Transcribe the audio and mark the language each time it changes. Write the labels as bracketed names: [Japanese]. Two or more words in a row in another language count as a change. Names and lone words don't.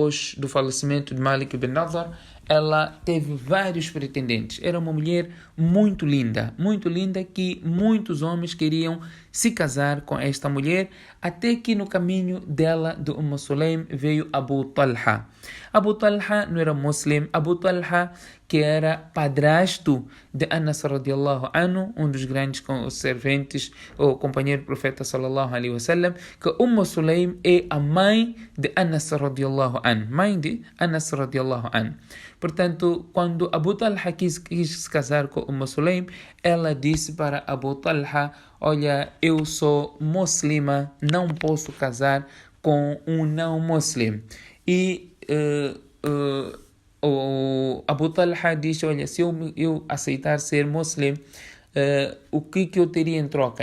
[Portuguese] Depois do falecimento de Malik bin Nadhr, ela teve vários pretendentes. Era uma mulher muito linda que muitos homens queriam se casar com esta mulher, até que no caminho dela, de Sulaim, veio Abu Talha. Abu Talha não era muslim. Abu Talha, que era padrasto de Anas [Arabic] رضي الله عنه, [Portuguese] um dos grandes serventes ou companheiro do profeta [Arabic] صلى الله عليه وسلم, [Portuguese] que Sulaim é a mãe de Anas [Arabic] رضي الله عنه. [Portuguese] Portanto, quando Abu Talha quis se casar com Sulaim, ela disse para Abu Talha: olha, eu sou muslima, não posso casar com um não muslim. E o Abu Talha disse: olha, se eu aceitar ser muslim, o que eu teria em troca?